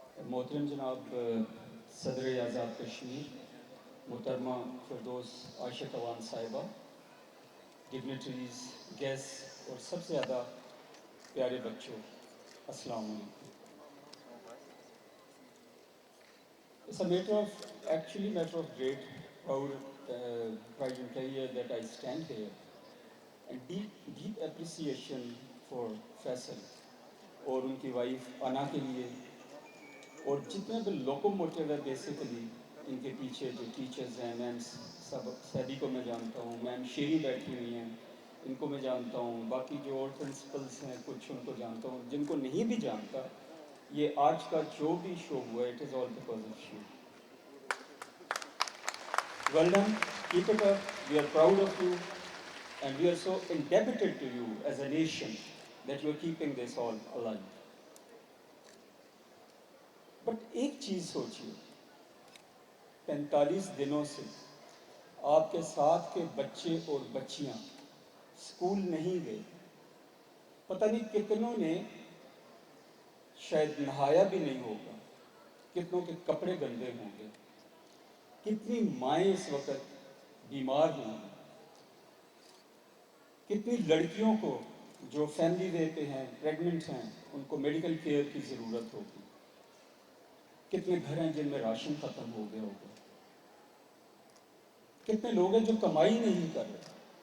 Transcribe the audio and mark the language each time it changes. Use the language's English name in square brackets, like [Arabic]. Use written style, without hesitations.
[Urdu] محترم جناب صدر آزاد کشمیر محترمہ فردوس عاشق اوان صاحبہ, ڈگنیٹریز, گیسٹ اور سب سے زیادہ پیارے بچوں, السلام علیکم. [English] It's a matter of, actually matter of great proud [Urdu] didn't tell you that I stand here and deep appreciation for Faisal اور ان کی وائف انا کے لیے اور جتنے بھی لوکوموٹیو ہے بیسیکلی ان کے پیچھے جو ٹیچرز ہیں. میم سیدی کو میں جانتا ہوں, میم شیری بیٹھی ہوئی ہیں ان کو میں جانتا ہوں, باقی جو اور پرنسپلس ہیں کچھ ان کو جانتا ہوں, جن کو نہیں بھی جانتا. یہ آج کا جو بھی شو ہوا ہے it is all because of you. [English] Well done, keep it up, we are proud of you and we are so indebted to you as a nation that you are keeping this all alive. [Urdu] But ایک چیز سوچیے, 45 دنوں سے آپ کے ساتھ کے بچے اور بچیاں اسکول نہیں گئے. پتہ نہیں کتنوں نے شاید نہایا بھی نہیں ہوگا, کتنوں کے کپڑے گندے ہوں گے, کتنی مائیں اس وقت بیمار ہوں گی, کتنی لڑکیوں کو جو فیملی وے پہ ہیں پریگننٹ ہیں ان کو میڈیکل کیئر کی ضرورت ہوگی, کتنے گھر ہیں جن میں راشن ختم ہو گیا ہوگا, کتنے لوگ ہیں جو کمائی نہیں کر رہے.